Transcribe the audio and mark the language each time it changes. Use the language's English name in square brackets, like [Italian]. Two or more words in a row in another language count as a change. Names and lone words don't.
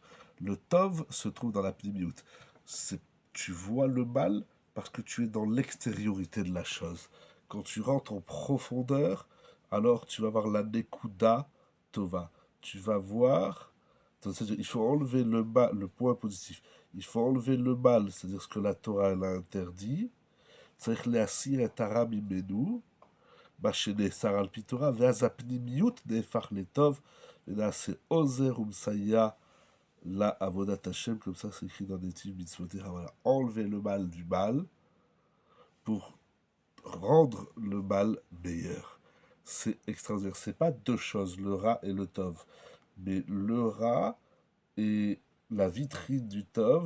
[French] Le tov se trouve dans la pnimiyut. Tu vois le mal parce que tu es dans l'extériorité de la chose. Quand tu rentres en profondeur, alors tu vas voir la [Hebrew] נקודה טובה. [French] Tu vas voir, il faut enlever le mal, le point positif. Il faut enlever le mal, c'est-à-dire ce que la Torah elle a interdit. [Hebrew] צריך להסיר את הרע ממנו, מה שנאסר על פי תורה, ואז הפנימיות נהפך לטוב, ונעשה עוזר ומסייע לעבודת השם, [French] comme ça c'est écrit dans Netiv Mitzvotech. Voilà, enlever le mal du mal pour rendre le mal meilleur. C'est extraordinaire. C'est pas deux choses, le ra et le tov, mais le ra est la vitrine du tov.